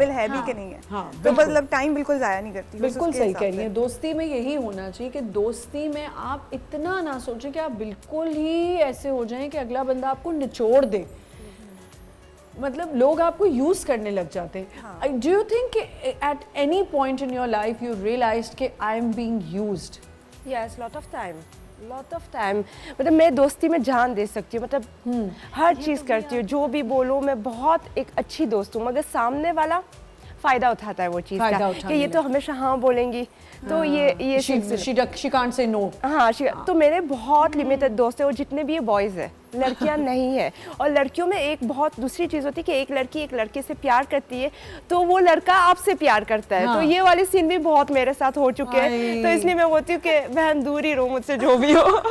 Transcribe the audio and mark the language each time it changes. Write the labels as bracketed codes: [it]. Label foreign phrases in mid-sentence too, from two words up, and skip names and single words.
[hi] काबिल है भी कि नहीं है। हाँ, तो बिल्कुल। मतलब टाइम बिल्कुल ज़ाया नहीं करती। बस बिल्कुल उसके सही हिसाब कह रही से। हैं। दोस्ती में यही होना चाहिए कि दोस्ती में आप इतना ना सोचें कि आप बिल्कुल ही ऐसे हो जाएं कि अगला बंदा आपको निचोड़ दे। मतलब लोग आपको यूज करने लग जाते हैं। [en] Do you think at any point in your life you realized कि I am being used? Yes, lot of time. [hi] मतलब मैं दोस्ती में जान दे सकती हूँ, मतलब हर चीज़ करती हूँ, जो भी बोलो। मैं बहुत एक अच्छी दोस्त हूँ, मगर सामने वाला फ़ायदा उठाता है वो चीज़ फायदा का उठाने कि ये तो हमेशा हाँ बोलेंगी, तो ये [en] she can't say no. [hi] हाँ, तो मेरे बहुत लिमिटेड दोस्त हैं, और जितने भी ये बॉयज़ हैं, लड़कियां नहीं है। और लड़कियों में एक बहुत दूसरी चीज़ होती है कि एक लड़की एक लड़के से प्यार करती है तो वो लड़का आपसे प्यार करता है। हाँ। तो ये वाले सीन भी बहुत मेरे साथ हो चुके हैं, तो इसलिए मैं बोलती हूँ कि बहन दूर ही रहो मुझसे, जो भी हो।